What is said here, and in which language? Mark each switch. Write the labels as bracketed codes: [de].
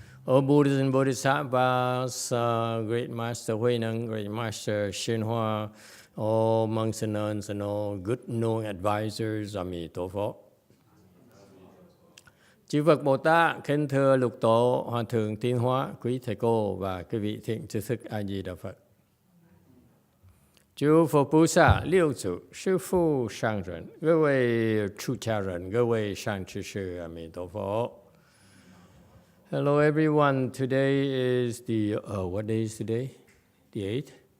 [en] O Buddhas and Bodhisattvas, Great Master Huineng, Great Master YongHua, all monks and nuns, and all good knowing advisors, Emitofuo. [vi] Chư Phật Bồ Tát, kính thưa Lục Tổ, Hòa Thượng Tiến Hóa, quý thầy cô và quý vị thiện tri thức A Di Đà Phật. Chư Phật Bồ Tát, Liêu Chủ, Sư Phụ Sang Rần, [zh] 各位出家人，各位善知识，阿弥陀佛。 [en] Hello everyone, today is the, what day is today? The 8th?